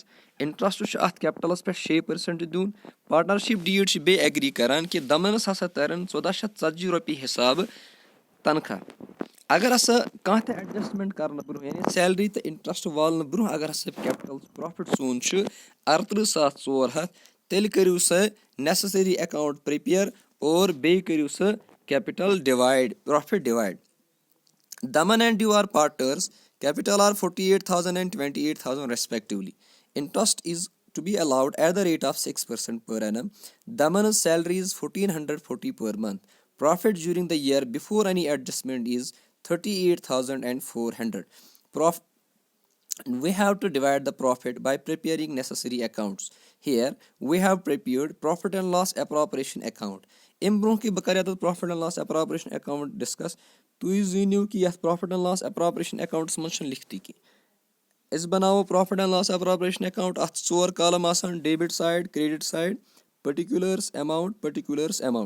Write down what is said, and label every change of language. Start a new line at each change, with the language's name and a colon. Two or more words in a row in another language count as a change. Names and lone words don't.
Kashmiri: اِنٹرسٹ چھُ اَتھ کیپِٹلس پٮ۪ٹھ 6% دیُن.
English: partnership deed
Kashmiri: چھِ بیٚیہِ ایگری کران کہِ دَمنس ہسا ترن 1440 رۄپیہِ حِسابہٕ تنخاہ. اگر ہسا کانٛہہ تہِ ایڈجسٹمنٹ کرنہٕ برونٛہہ یعنی سیلری تہٕ اِنٹرسٹ والنہٕ برونٛہہ اگر ہسا
English: capital profit
Kashmiri: سون چھُ 38,400 تیٚلہِ کٔرِو سا
English: necessary account prepare
Kashmiri: اور بیٚیہِ کٔرِو سا
English: capital divide profit divide. Daman and Du are partners. Capital are 48,000 and 28,000 respectively. Interest is to be allowed at the rate of 6% per annum. Daman's salary is 1,440 per month. Profit during the year before any adjustment is 38,400. We have to divide the profit by preparing necessary accounts. Here we have prepared profit and loss appropriation account.
Kashmiri: اَمہِ برونٛہہ کہِ بہٕ کَرٕ یَتھ
English: profit and loss appropriation account discuss
Kashmiri: تُہۍ زٲنِو کہِ یَتھ
English: profit and loss appropriation accounts
Kashmiri: منٛز چھُنہٕ لیکھتٕے کینٛہہ. أسۍ بَناوو
English: profit and loss appropriation account.
Kashmiri: اَتھ چھِ 4 کالم آسان:
English: debit side, credit side, particulars amount, particulars amount.